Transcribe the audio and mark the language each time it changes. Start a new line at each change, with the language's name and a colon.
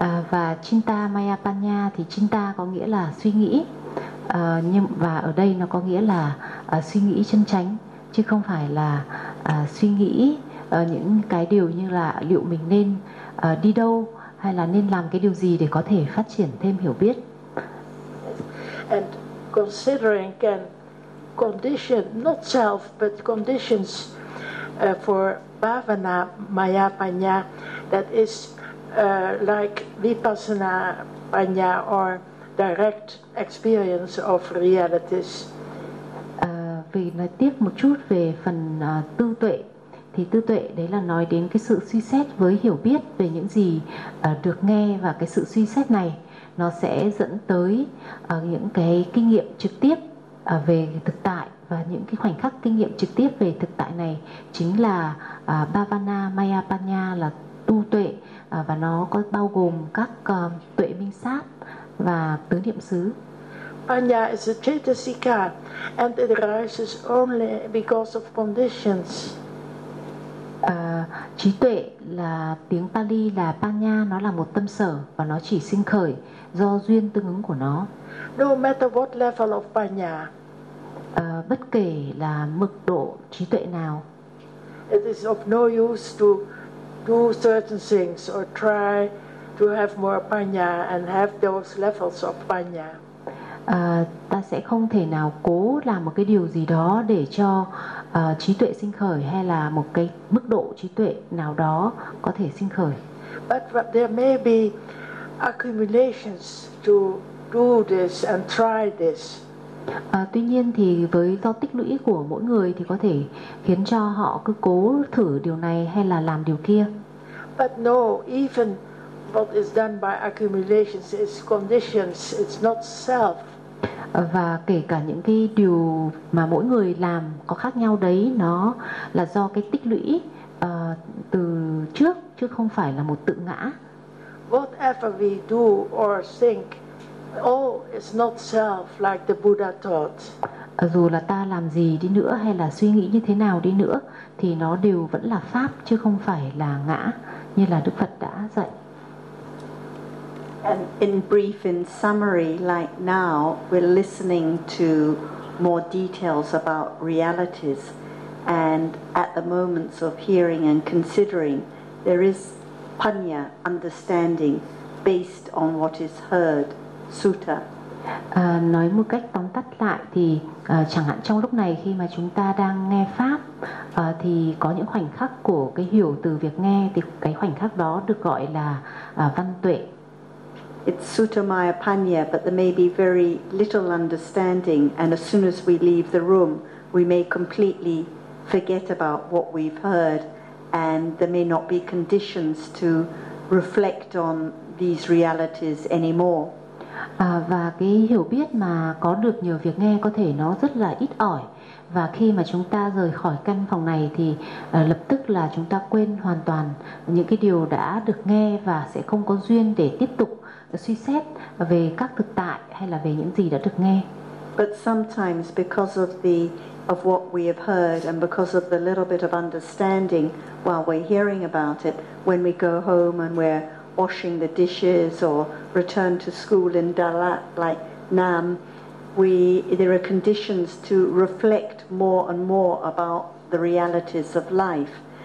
Vietnamese: Và Chinta Maya Panya thì Chinta có nghĩa là suy nghĩ, nhưng và ở đây nó có nghĩa là suy nghĩ chân chánh, chứ không phải là suy nghĩ những cái điều như là liệu mình nên đi đâu hay là nên làm cái điều gì để có thể phát triển thêm hiểu biết.
English: And considering can condition not self but conditions for Bhavana Maya Panya, that is like Vipassana Panya or direct experience of realities.
Vietnamese: Vì nói tiếp một chút về phần tư tuệ, thì tư tuệ đấy là nói đến cái sự suy xét với hiểu biết về những gì được nghe, và cái sự suy xét này nó sẽ dẫn tới những cái kinh nghiệm trực tiếp về thực tại, và những cái khoảnh khắc kinh nghiệm trực tiếp về thực tại này chính là Bhavana Maya Panya, là tu tuệ, và nó có bao gồm các tuệ minh sát và tứ niệm xứ.
English: Panya is a chetasika and it arises only because of conditions.
Vietnamese: Trí tuệ là tiếng Pali là Panya, nó là một tâm sở và nó chỉ sinh khởi do duyên tương ứng của nó.
English: No matter what level of Panya,
Vietnamese: bất kể là mức độ trí tuệ nào,
English: it is of no use to do certain things or try to have more Panya and have those levels of Panya.
Vietnamese: Ta sẽ không thể nào cố làm một cái điều gì đó để cho trí tuệ sinh khởi, hay là một cái mức độ trí tuệ nào đó có thể sinh khởi.
English: But there may be accumulations to do this and try this.
Vietnamese: Tuy nhiên thì với do tích lũy của mỗi người thì có thể khiến cho họ cứ cố thử điều này hay là làm điều kia.
English: But no, even what is done by accumulations is conditions, it's not self.
Vietnamese: Và kể cả những cái điều mà mỗi người làm có khác nhau đấy, nó là do cái tích lũy từ trước, chứ không phải là một tự ngã.
English: Whatever we do or think, all is not self like the Buddha taught.
Vietnamese: Dù là ta làm gì đi nữa hay là suy nghĩ như thế nào đi nữa, thì nó đều vẫn là pháp chứ không phải là ngã như là Đức Phật đã dạy.
English: And in brief, in summary, like now, we're listening to more details about realities. And at the moments of hearing and considering, there is panya, understanding, based on what is heard, sutta.
Vietnamese: Nói một cách tóm tắt lại thì chẳng hạn trong lúc này khi mà chúng ta đang nghe pháp, thì có những khoảnh khắc của cái hiểu từ việc nghe, thì cái khoảnh khắc đó được gọi là văn tuệ.
English: It's Sutta Maya Panya, but there may be very little understanding, and as soon as we leave the room, we may completely forget about what we've heard, and there may not be conditions to reflect on these realities anymore.
Vietnamese: Và cái hiểu biết mà có được nhờ việc nghe có thể nó rất là ít ỏi, và khi mà chúng ta rời khỏi căn phòng này thì lập tức là chúng ta quên hoàn toàn những cái điều đã được nghe, và sẽ không có duyên để tiếp tục suy xét về các thực tại hay là về những gì đã được nghe.
English: But sometimes because of the of what we have heard, and because of the little bit of understanding while we're hearing about it, when we go home and we're washing the dishes or return to school in Dalat like Nam, there are conditions to reflect more and more about the realities of life.